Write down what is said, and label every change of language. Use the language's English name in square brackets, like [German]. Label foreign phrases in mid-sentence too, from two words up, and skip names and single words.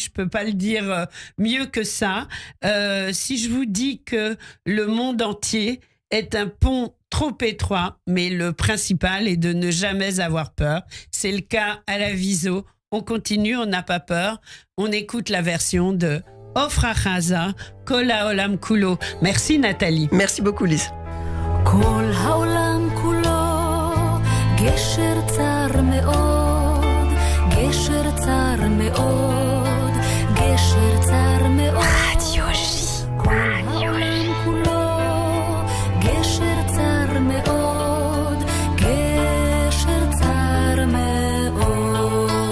[French] Je peux pas le dire mieux que ça. Si je vous dis que le monde entier est un pont trop étroit, mais le principal est de ne jamais avoir peur. C'est le cas à la Viso. On continue, on n'a pas peur. On écoute la version de Ofra Chaza, [Hebrew] Kol Haolam Kulo. [French] Merci Nathalie. Merci beaucoup, Lise. [Hebrew] כל העולם כולו גשר צר מאוד, גשר צר מאוד, גשר צר מאוד. רדיו ז'י. כל העולם כולו גשר צר מאוד, גשר צר מאוד.